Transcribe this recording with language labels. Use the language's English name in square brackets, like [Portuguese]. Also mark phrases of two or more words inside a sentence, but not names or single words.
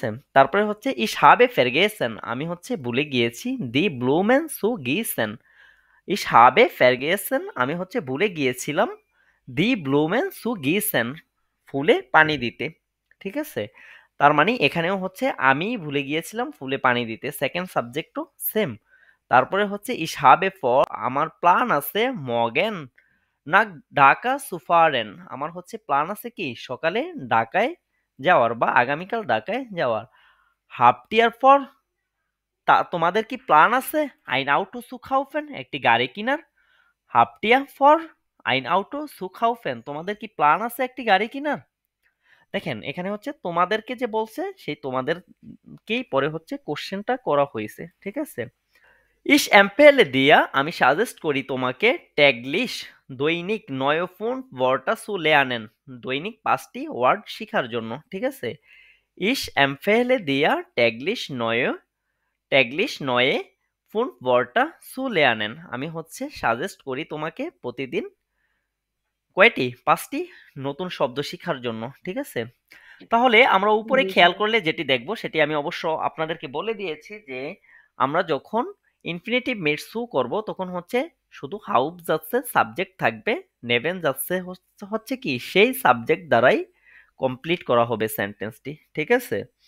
[Bangla] তারপরে হচ্ছে [German] ich habe vergessen [Bangla] আমি হচ্ছে ভুলে গিয়েছি [German] die Blumen zu gießen ich habe vergessen [Bangla] আমি হচ্ছে ভুলে গিয়েছিলাম [German] die Blumen zu gießen [Bangla] ফুলে পানি দিতে, ঠিক আছে? তার মানে এখানেও হচ্ছে আমি ভুলে গিয়েছিলাম ফুলে পানি দিতে, সেকেন্ড সাবজেক্টও সেম। [German] তারপরে হচ্ছে ich habe vor, [Bangla] আমার প্ল্যান আছে [German] morgen nach Dhaka zu fahren, [Bangla] আমার হচ্ছে প্ল্যান আছে কি সকালে ঢাকায় যাওয়ার বা আগামীকাল ঢাকায় যাওয়ার। [German] habt ihr vor, [Bangla] তোমাদের কি প্ল্যান আছে [German] ein Auto zu kaufen, [Bangla] একটি গাড়ি কিনার। [German] habt ihr vor ein Auto zu kaufen, [Bangla] তোমাদের কি প্ল্যান আছে একটি গাড়ি কিনার। দেখেন এখানে হচ্ছে তোমাদেরকে যে বলছে সেই তোমাদেরকেই পরে হচ্ছে কোশ্চেনটা করা হয়েছে, ঠিক আছে। [German] Ich empfehle dir, [Bangla] আমি সাজেস্ট করি তোমাকে täglich দৈনিক [German] 9 Wörter zu lernen, [Bangla] দৈনিক 5টি ওয়ার্ড শেখার জন্য, ঠিক আছে। [German] Ich empfehle dir täglich neue Wörter zu lernen, [Bangla] আমি হচ্ছে সাজেস্ট করি তোমাকে প্রতিদিন কয়টি 5টি নতুন শব্দ শেখার জন্য, ঠিক আছে। তাহলে আমরা উপরে জি খেয়াল ভাইয়া। করলে যেটি দেখব সেটি আমি অবশ্য আপনাদেরকে বলে দিয়েছি যে আমরা যখন [German] Infinitiv mit zu [Bangla] করব তখন হচ্ছে শুধু হাউব যাচ্ছে সাবজেক্ট থাকবে, নেভেন যাচ্ছে হচ্ছে কি সেই সাবজেক্ট দ্বারাই কমপ্লিট করা হবে সেন্টেন্সটি, ঠিক আছে।